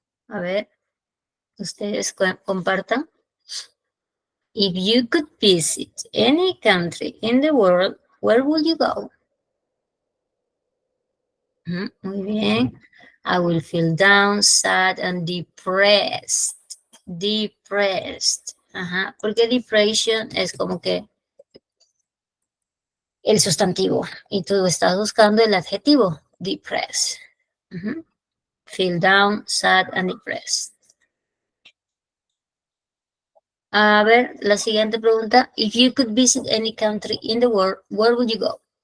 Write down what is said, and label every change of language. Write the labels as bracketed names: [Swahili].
[Spanish] A ver, ustedes compartan. [English] If you could visit any country in the world, where would you go? [Spanish] Muy bien. [English] I will feel down, sad, and depressed. Depressed. Ajá. [Spanish] Porque depression es como que el sustantivo y tú estás buscando el adjetivo, depressed. [English] Feel down, sad, and depressed. [Spanish] A ver, la siguiente pregunta. [English] If you could visit any country in the world, where would you go?